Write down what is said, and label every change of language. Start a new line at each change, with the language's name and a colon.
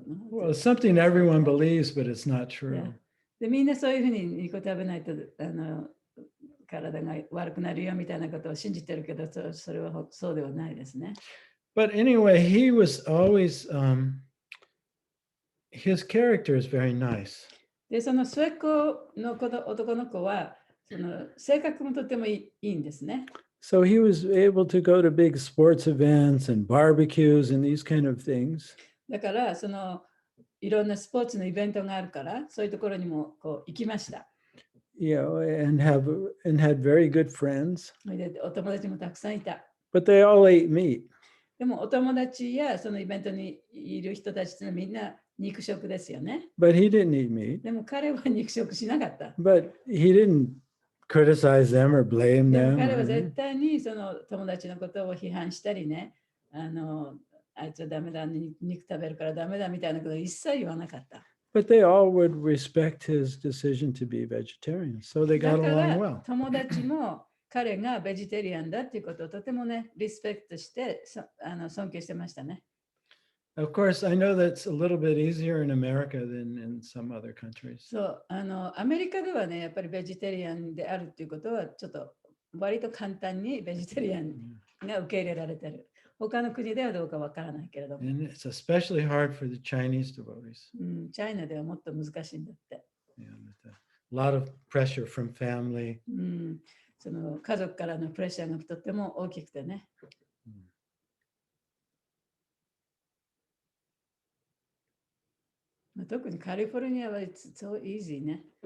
English: Well, it's something everyone believes, but it's not true. Yeah.
Japanese: でみんなそういうふうに肉を食べないと体が悪くなるよみたいなことを信じてるけど、それはそうではないですね。
English: But anyway, he was always, his character is very nice.
Japanese: で、その末っ子の男の子は、その性格もとてもいいんですね。
English: So he was able to go to big sports events and barbecues and these kind of things.
Japanese: だから、そのいろんなスポーツのイベントがあるから、そういうところにもこう行きました。
English: And had very good friends.
Japanese: で、お友達もたくさんいた。
English: But they all ate meat.
Japanese: でも、お友達やそのイベントにいる人たちはみんな肉食ですよね。
English: But he didn't eat meat.
Japanese: でも彼は肉食しなかった。
English: But he didn't criticize them or blame
Japanese: でも
English: them.
Japanese: 彼は絶対にその友達のことを批判したりね、あいつはダメだ、肉食べるからダメだみたいなことを一切言わなかった。
English: But they all would respect his decision to be vegetarian. So they
Japanese: だ
English: got
Japanese: か
English: along
Japanese: ら
English: well.
Japanese: 友達も彼がベジタリアンだっていうことをとてもね、リスペクトして尊敬してましたね。
English: Of course, I know that's a little bit easier in America than in some other countries.
Japanese: そう、アメリカではね、やっぱりベジタリアンであるっていうことはちょっと割と簡単にベジタリアンが受け入れられてる。他の国ではどうかわからないけれども。
English: And it's especially hard for the Chinese devotees.
Japanese: チャイナではもっと難しいんだって。
English: Yeah, with a lot of pressure from family.
Japanese: その家族からのプレッシャーがとっても大きくてね。特にカリフォルニアはそうイージーね。